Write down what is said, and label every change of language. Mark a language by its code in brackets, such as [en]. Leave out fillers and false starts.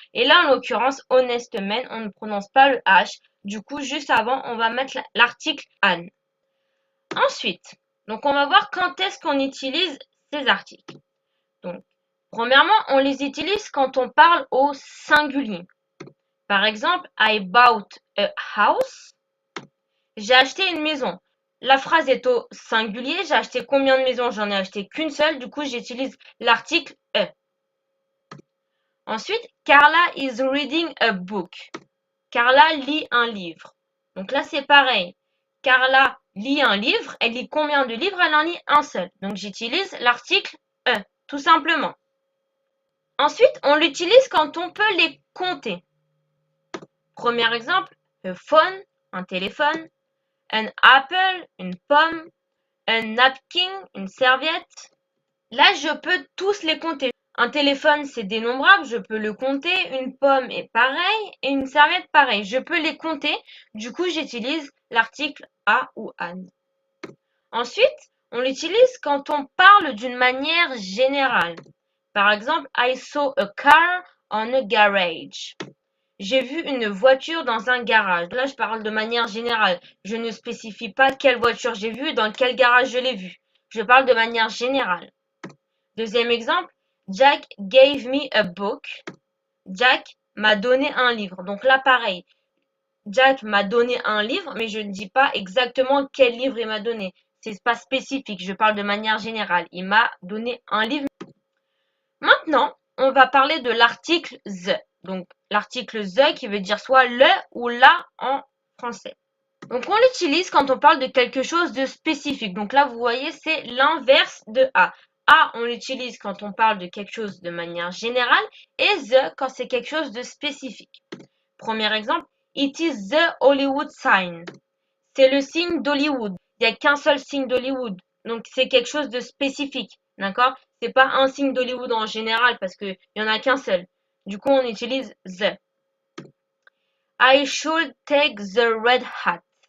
[fr] Et là, en l'occurrence, honest man, on ne prononce pas le H. Du coup, juste avant, on va mettre l'article an. Ensuite, donc on va voir quand est-ce qu'on utilise ces articles. Donc, premièrement, on les utilise quand on parle au singulier. [en] Par exemple, I bought a house. [fr] J'ai acheté une maison. La phrase est au singulier. J'ai acheté combien de maisons? J'en ai acheté qu'une seule. Du coup, j'utilise l'article a. [en] Ensuite, Carla is reading a book. [fr] Carla lit un livre. Donc là, c'est pareil. Carla lit un livre. Elle lit combien de livres? Elle en lit un seul. Donc, j'utilise l'article a, tout simplement. Ensuite, on l'utilise quand on peut les compter. Premier exemple, a phone, un téléphone, an apple, une pomme, un napkin, une serviette. Là, je peux tous les compter. Un téléphone, c'est dénombrable, je peux le compter. Une pomme est pareil et une serviette pareil. Je peux les compter. Du coup, j'utilise l'article a ou an. Ensuite, on l'utilise quand on parle d'une manière générale. [en] Par exemple, I saw a car on a garage. [fr] J'ai vu une voiture dans un garage. Là, je parle de manière générale. Je ne spécifie pas quelle voiture j'ai vue, dans quel garage je l'ai vue. Je parle de manière générale. Deuxième exemple, [en] Jack gave me a book. [fr] Jack m'a donné un livre. Donc là, pareil. Jack m'a donné un livre, mais je ne dis pas exactement quel livre il m'a donné. C'est pas spécifique. Je parle de manière générale. Il m'a donné un livre. Maintenant, on va parler de l'article the. Donc, l'article the qui veut dire soit le ou la en français. Donc, on l'utilise quand on parle de quelque chose de spécifique. Donc là, vous voyez, c'est l'inverse de a. A, on l'utilise quand on parle de quelque chose de manière générale et the quand c'est quelque chose de spécifique. [en] Premier exemple, it is the Hollywood sign. [fr] C'est le signe d'Hollywood. Il n'y a qu'un seul signe d'Hollywood. Donc, c'est quelque chose de spécifique. D'accord? C'est pas un signe d'Hollywood en général parce qu'il n'y en a qu'un seul. Du coup, on utilise the. [en] I should take the red hat.